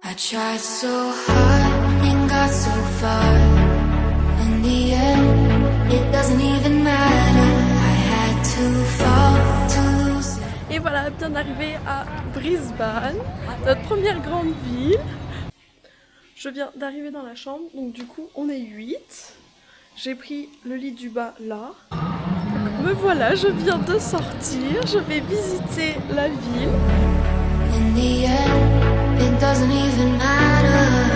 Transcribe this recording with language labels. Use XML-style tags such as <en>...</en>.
<en>I tried so hard and got so far. In the end, it doesn't even matter. I had to fall to lose.</en> <fr>Et voilà, bien arrivé à Brisbane, notre première grande ville. Je viens d'arriver dans la chambre, donc du coup on est 8. J'ai pris le lit du bas là. Me voilà, je viens de sortir, je vais visiter la ville.</fr> <en>In the end, it doesn't even matter.</en>